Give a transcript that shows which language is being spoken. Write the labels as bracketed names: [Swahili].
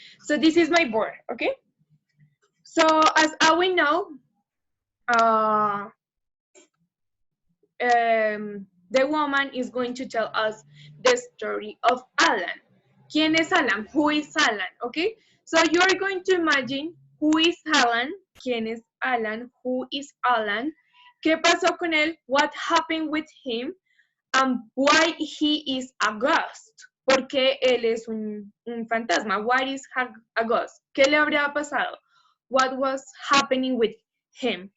[English] So this is my board, okay? So as we know, the woman is going to tell us the story of Alan. [Spanish] ¿Quién es Alan? [English] Who is Alan? Okay, so you are going to imagine who is Alan, [Spanish] quién es Alan, [English] who is Alan, [Spanish] qué pasó con él, [English] what happened with him, and why he is a ghost. [Spanish] ¿Por qué él es un fantasma? [English] Why is a ghost? [Spanish] ¿Qué le habría pasado? [English] What was happening with him?